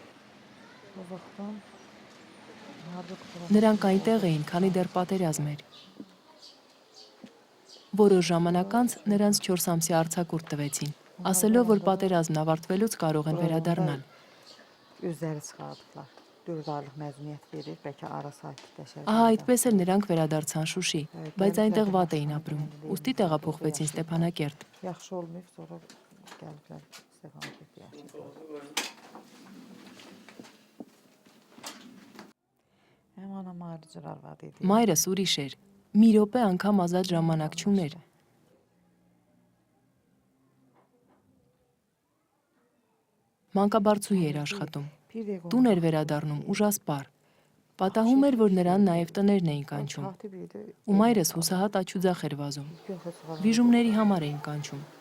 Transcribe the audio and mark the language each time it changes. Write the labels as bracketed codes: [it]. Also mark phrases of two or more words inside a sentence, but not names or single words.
[hy] Նրանք այնտեղ էին, քանի դեռ պատերազմ էր։ Որոշ ժամանակ անց նրանց 4 ամսյա արձակուրդ տվեցին, ասելով, որ պատերազմն ավարտվելուց կարող են վերադառնալ։ [az] Üzəri çıxardıblar. 4 aylıq məzuniyyət verir, bəlkə ara sakitləşər. [hy] Ահա այդպես էլ նրանք վերադարձան Շուշի, բայց այնտեղ վատ էին ապրում։ Ուստի տեղափոխվեցին Ստեփանակերտ։ [az] Yaxşı olmayıb, sonra gəliblər Ստեփանակերտ yaşayırlar. Həm anam ayrıcı arvad idi. [hy] Մայրս ուրիշ էր։ Մի րոպե անգամ ազատ ժամանակ չուներ։ Մանկաբարձուհի էր աշխատում։ Տուն էր վերադառնում ուժասպառ։ Պատահում էր, որ նրան նաև տներն էին կանչում։ Ու մայրս հուսահատ աչուձախ էր վազում։ Վիժումների համար էին կանչում։